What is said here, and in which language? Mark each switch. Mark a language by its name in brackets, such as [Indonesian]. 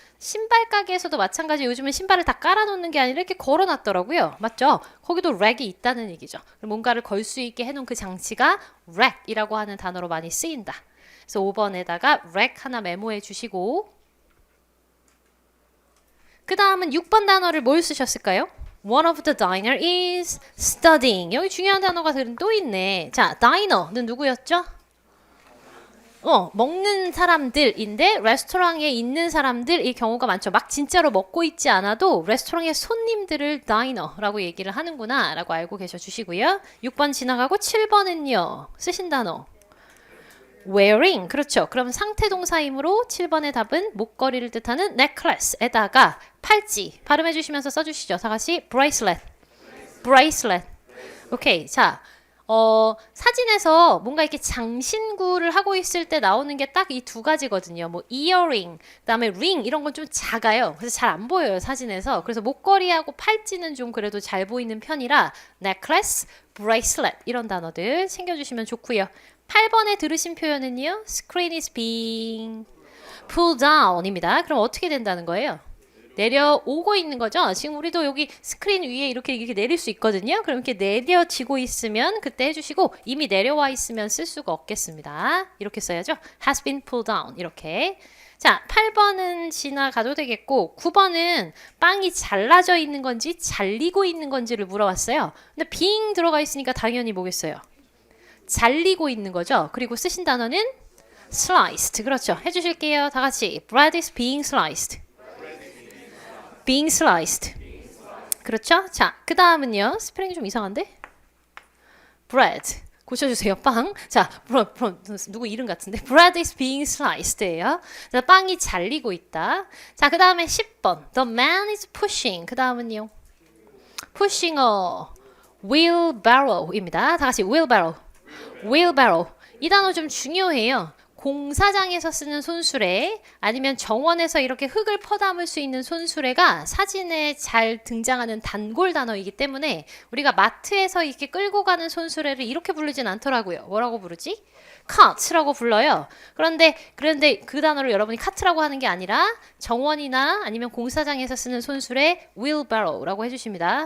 [Korean] 신발 가게에서도 마찬가지. 요즘은 신발을 다 깔아놓는 게 아니라 이렇게 걸어놨더라고요. 맞죠? 거기도 rack이 있다는 얘기죠. 뭔가를 걸 수 있게 해놓은 그 장치가 rack이라고 하는 단어로 많이 쓰인다. 그래서 5번에다가 rack 하나 메모해 주시고 그 다음은 6번 단어를 뭘 쓰셨을까요? [English] One of the diner is studying. [Korean] 여기 중요한 단어가 또 있네. 자, diner는 누구였죠? 먹는 사람들인데 레스토랑에 있는 사람들일 경우가 많죠. 막 진짜로 먹고 있지 않아도 레스토랑의 손님들을 다이너라고 얘기를 하는구나 라고 알고 계셔 주시고요. 6번 지나가고 7번은요. 쓰신 단어. wearing. 그렇죠. 그럼 상태 동사이므로 7번의 답은 목걸이를 뜻하는 necklace에다가 팔찌 발음해 주시면서 써주시죠. 다 같이 bracelet. bracelet. 오케이. 자. 사진에서 뭔가 이렇게 장신구를 하고 있을 때 나오는 게 딱 이 두 가지거든요. 뭐 earring, 그다음에 ring 이런 건 좀 작아요. 그래서 잘 안 보여요, 사진에서. 그래서 목걸이하고 팔찌는 좀 그래도 잘 보이는 편이라 necklace, bracelet 이런 단어들 챙겨주시면 좋고요. 8번에 들으신 표현은요. [English] screen is being pulled down입니다. [Korean] 그럼 어떻게 된다는 거예요? 내려오고 있는 거죠. 지금 우리도 여기 스크린 위에 이렇게 내릴 수 있거든요. 그럼 이렇게 내려지고 있으면 그때 해주시고 이미 내려와 있으면 쓸 수가 없겠습니다. 이렇게 써야죠. [English] has been pulled down [Korean] 이렇게. 자, 8번은 지나가도 되겠고 9번은 빵이 잘라져 있는 건지 잘리고 있는 건지를 물어봤어요. 근데 being 들어가 있으니까 당연히 뭐겠어요? 잘리고 있는 거죠. 그리고 쓰신 단어는 sliced. 그렇죠. 해주실게요. 다 같이 [English] bread is being sliced. being sliced. [Korean] 그렇죠? 자, 그 다음은요. 스펠링이 좀 이상한데? bread. 고쳐주세요. 빵. 자, 누구 이름 같은데? [English] bread is being sliced예요. [Korean] 자, 빵이 잘리고 있다. 자, 그 다음에 10번. [English] the man is pushing. [Korean] 그 다음은요. [English] pushing a wheelbarrow입니다. [Korean] 다 같이 [English] wheelbarrow. [Korean] wheelbarrow. 이 단어 좀 중요해요. 공사장에서 쓰는 손수레 아니면 정원에서 이렇게 흙을 퍼담을 수 있는 손수레가 사진에 잘 등장하는 단골 단어이기 때문에 우리가 마트에서 이렇게 끌고 가는 손수레를 이렇게 부르진 않더라고요. 뭐라고 부르지? 카트라고 불러요. 그런데 그 단어를 여러분이 카트라고 하는 게 아니라 정원이나 아니면 공사장에서 쓰는 손수레 wheelbarrow라고 해주십니다.